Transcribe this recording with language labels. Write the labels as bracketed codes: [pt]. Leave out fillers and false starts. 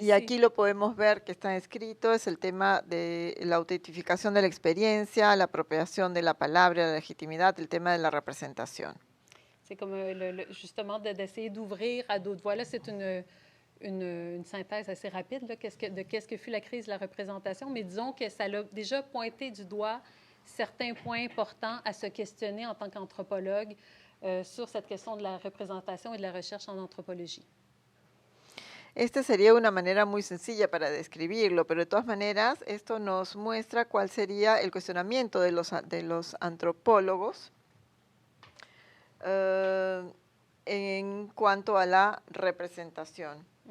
[es] y aquí lo podemos ver que está escrito, es el tema de la autentificación de la experiencia, la apropiación de la palabra, la legitimidad, el tema de la representación. [fr] C'est comme justement d'essayer d'ouvrir à d'autres voies. Là, c'est une synthèse assez rapide là, qu'est-ce que fut la crise de la représentation, mais disons que ça l'a déjà pointé du doigt certains points importants à se questionner en tant qu'anthropologue sur cette question de la représentation et de la recherche en anthropologie. [es] Esta sería una manera muy sencilla para describirlo, pero de todas maneras esto nos muestra cuál sería el cuestionamiento de los antropólogos en cuanto a la representación.